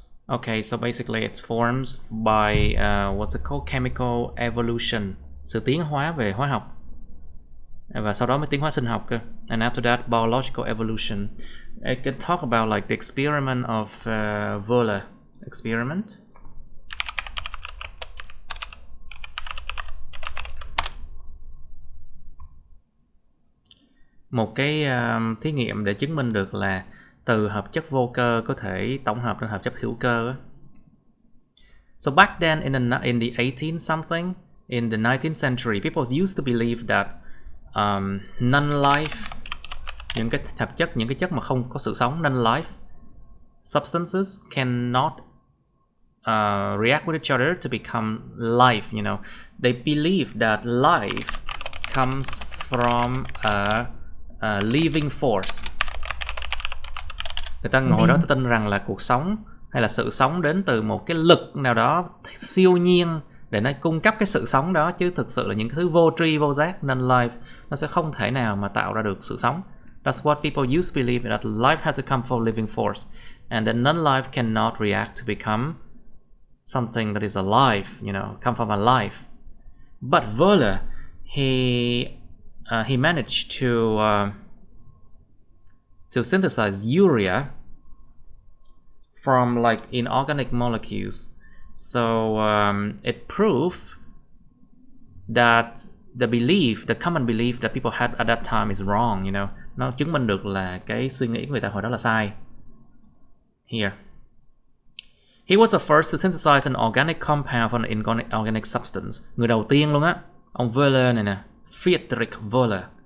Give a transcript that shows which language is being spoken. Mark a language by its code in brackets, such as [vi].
[en] Okay, so basically it forms by what's it called, chemical evolution, [vi] sự tiến hóa về hóa học, và sau đó mới tiến hóa sinh học cơ. [en] And after that, biological evolution. I can talk about like the experiment of Wöhler experiment. [vi] Một cái thí nghiệm để chứng minh được là từ hợp chất vô cơ có thể tổng hợp thành hợp chất hữu cơ. [en] So back then in the 18 something, in the 19th century, people used to believe that non-life, [vi] những cái hợp chất, những cái chất mà không có sự sống, [en] non-life substances cannot react with each other to become life. They believe that life comes from a living force. [vi] Người ta ngồi đó tin rằng là cuộc sống hay là sự sống đến từ một cái lực nào đó siêu nhiên để nó cung cấp cái sự sống đó, chứ thực sự là những thứ vô tri vô giác, non-life, nó sẽ không thể nào mà tạo ra được sự sống. [en] That's what people used to believe, that life has to come from living force, and that non-life cannot react to become something that is alive, come from a life. But Wöhler, he managed to synthesize urea from like inorganic molecules. So it proved that the common belief that people had at that time is wrong. [vi] Nó chứng minh được là cái suy nghĩ của người ta hồi đó là sai. [en] Here, he was the first to synthesize an organic compound from an inorganic substance. [vi] Người đầu tiên luôn á, ông Wöhler này nè, Friedrich Wöhler.